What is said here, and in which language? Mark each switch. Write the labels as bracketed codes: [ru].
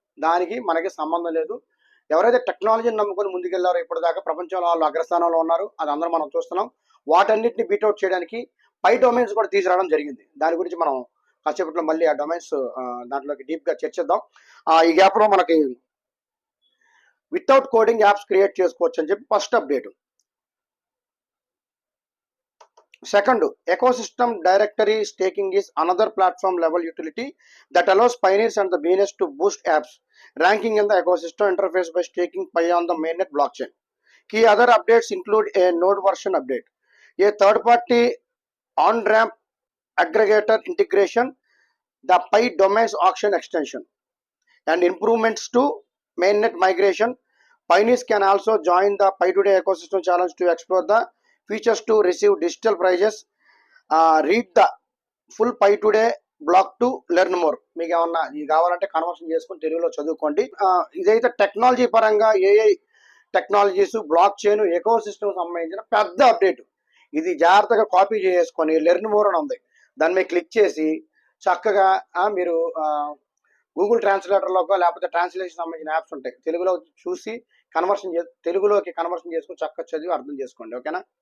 [te] దానికి మనకి సంబంధం లేదు. ఎవరైతే టెక్నాలజీని నమ్ముకొని ముందుకెళ్లారో ఇప్పటిదాకా ప్రపంచంలో వాళ్ళు అగ్రస్థానంలో ఉన్నారు. అది అందరూ మనం చూస్తున్నాం. వాటన్నిటిని బీట్అవుట్ చేయడానికి పై డొమైన్స్ కూడా తీసుకురావడం జరిగింది. దాని గురించి మనం కాసేపట్లో మళ్ళీ ఆ డొమైన్స్ దాంట్లోకి డీప్గా చర్చిద్దాం. ఈ గ్యాప్లో మనకి వితౌట్ కోడింగ్ యాప్స్ క్రియేట్ చేసుకోవచ్చు అని చెప్పి first update. [en] Second, ecosystem directory staking is another platform level utility that allows pioneers and the beginners to boost apps ranking in the ecosystem interface by staking Pi on the mainnet blockchain. Key other updates include a node version update, a third party on ramp aggregator integration, the Pi domains auction extension, and improvements to mainnet migration. Pioneers can also join the Pi Today ecosystem challenge to explore the features to receive digital prizes. Read the full Pi Today blog to learn more. [te] మీకు ఏమన్నా ఇది కావాలంటే conversion చేసుకుని తెలుగులో చదువుకోండి. ఇదైతే technology పరంగా AI technologies, block chain, eco system సంబంధించిన పెద్ద అప్డేట్. ఇది జాగ్రత్తగా కాపీ చేసుకొని లెర్న్ మోర్ అని ఉంది, దాని మీద క్లిక్ చేసి చక్కగా మీరు గూగుల్ ట్రాన్స్లేటర్లోకో లేకపోతే ట్రాన్స్లేషన్ సంబంధించిన యాప్స్ ఉంటాయి, తెలుగులో చూసి తెలుగులోకి కన్వర్షన్ చేసుకుని చక్కగా చదివి అర్థం చేసుకోండి. ఓకేనా.